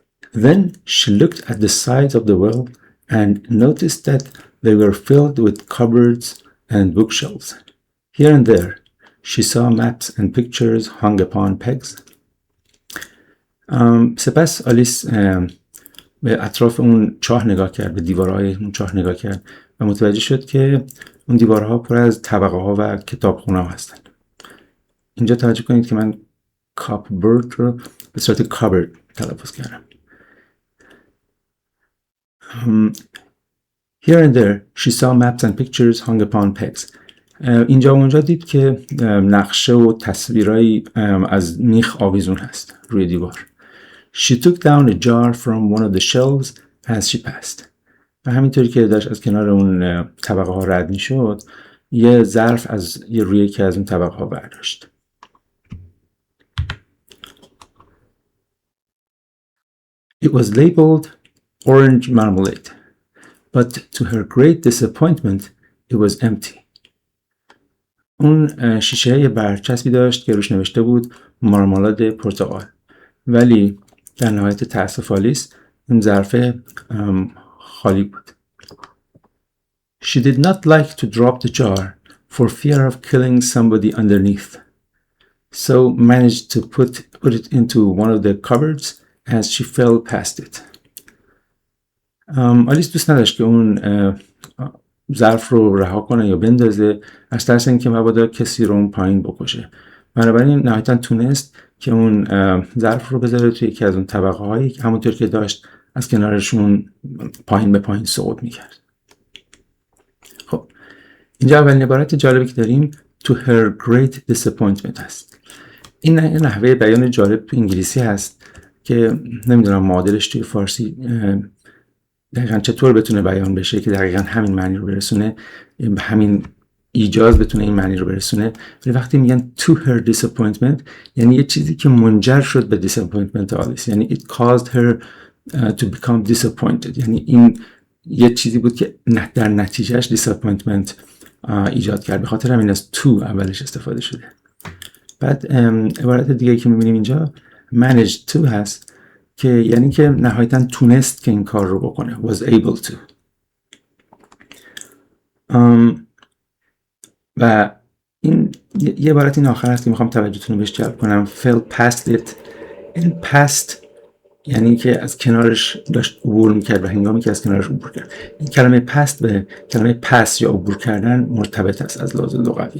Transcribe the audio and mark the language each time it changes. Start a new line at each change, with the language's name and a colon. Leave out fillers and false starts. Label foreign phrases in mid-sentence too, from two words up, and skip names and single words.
English: Then she looked at the sides of the well and noticed that they were filled with cupboards and bookshelves. Here and there, she saw maps and pictures hung upon pegs.
Persian: سپس آلیس به اطراف اون چاه نگاه کرد، به دیوارهای اون چاه نگاه کرد و متوجه شد که اون دیوارها پر از طبقه ها و کتابخونه ها هستن. اینجا توجه کنید که من cupboard رو به صورت cupboard تلفظ کردم.
English: Here and there, she saw maps and pictures hung upon pegs.
Persian: اینجا و اونجا دید که نقشه و تصویرهایی از میخ آویزون هست روی دیوار.
English: She took down a jar from one of the shelves as she passed.
Persian: و همینطوری که داشت از کنار اون طبقه ها رد می شد، یه ظرف از روی یکی از اون طبقه ها برداشت.
English: It was labeled orange marmalade, but to her great disappointment, it was empty.
Persian: اون شیشه یه برچسبی داشت که روش نوشته بود مارمالاد پرتقال، ولی در نهایت تأسف آلیس این ظرف خالی بود.
English: She did not like to drop the jar for fear of killing somebody underneath, so managed to put it into one of the cupboards as she fell past it.
Persian: آلیس دوست نداشت که اون ظرف رو رها کنه یا بندازه از ترس اینکه مبادا کسی رو اون پایین بکشه. بنابراین نهایتاً تونست که اون ظرف رو بذاره توی یکی از اون طبقه هایی که همونطور که داشت از کنارشون پایین به پایین سقوط میکرد. خب اینجا اولین عبارت جالبی که داریم
English: to her great disappointment
Persian: هست. این نحوه بیان جالب تو انگلیسی هست که نمیدونم معادلش توی فارسی دقیقاً چطور بتونه بیان بشه که دقیقاً همین معنی رو برسونه، همین ایجاز بتونه این معنی رو برسونه. ولی وقتی میگن
English: to her disappointment
Persian: یعنی یه چیزی که منجر شد به disappointment آلیس، یعنی
English: it caused her to become disappointed،
Persian: یعنی این یه چیزی بود که در نتیجهش disappointment ایجاد کرد. به خاطر همین از to اولش استفاده شده. بعد عبارت دیگه که میبینیم اینجا
English: managed to
Persian: هست که یعنی که نهایتاً تونست که این کار رو بکنه،
English: was able to.
Persian: و این یه عبارت این آخر هست که میخوام توجهتون رو بهش جلب کنم.
English: fell past it.
Persian: این past یعنی که از کنارش داشت عبور میکرد و هنگامی که از کنارش عبور کرد. این کلمه past به کلمه pass یا عبور کردن مرتبط است از لحاظ لغوی.